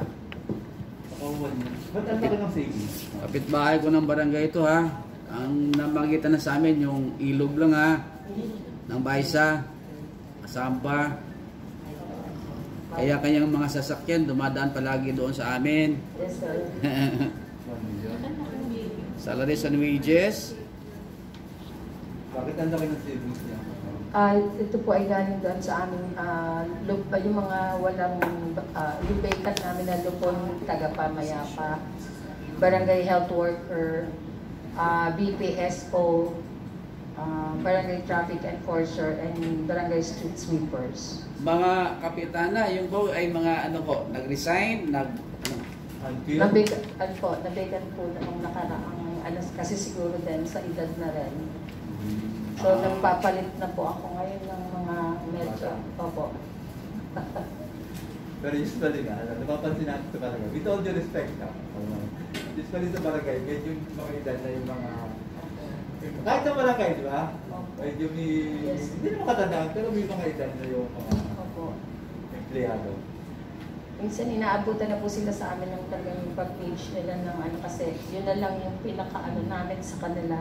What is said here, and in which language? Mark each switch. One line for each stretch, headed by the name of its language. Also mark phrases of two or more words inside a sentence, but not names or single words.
Filipino: Ba't ang laki ng savings? Kapitbahay ko ng barangay ito ha. Ang namagitan na sa amin yung ilog lang ha. Ng Baisa, Asampa. Kaya kanyang mga sasakyan dumadaan palagi doon sa amin.
English: Yes, sir. Salaries and wages.
Filipino: Bakit ang laki ng savings niya? Ito po ay galing doon sa aming yung mga walang yung vacant namin na lupon taga-pamayapa, barangay
English: health worker,
Filipino: BPSO, barangay
English: traffic enforcer,
Filipino: and barangay
English: street sweepers.
Filipino: Mga kapitana, yung po ay mga ano ko, nag-resign, Nabigan po na nung nakaraang kasi siguro din sa edad na rin. So, nagpapalit na po ako ngayon ng mga medyo. Opo. Pero usually napapansin natin sa barangay.
English: With all due respect
Filipino: usually sa barangay, medyo mga edad na yung mga... Kahit sa barangay, di ba? Medyo may... Hindi naman katandaan, pero may mga edad na yung mga empleyado. Minsan inaabutan na po sila sa amin ng talagang pag-age nila ng kasi yun na lang yung pinaka namin sa kanila.